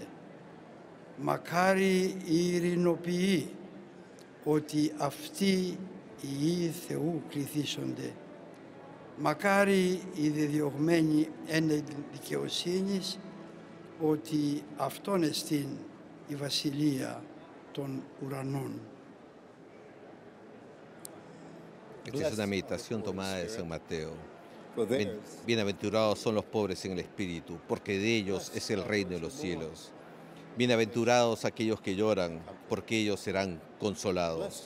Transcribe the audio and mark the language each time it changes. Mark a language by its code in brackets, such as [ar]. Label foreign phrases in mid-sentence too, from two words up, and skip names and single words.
[el] Μακάρι οι ειρηνοποιοί, ότι αυτοί οι Υιοί Θεού κληθήσονται. Μακάρι οι διδιωγμένοι εν δικαιοσύνης, ότι αυτόν εστίν η βασιλεία των ουρανών. [es] Esta es una meditación tomada de San Mateo. Bienaventurados son los pobres en el espíritu, porque de ellos es el reino de los cielos. Bienaventurados aquellos que lloran, porque ellos serán consolados.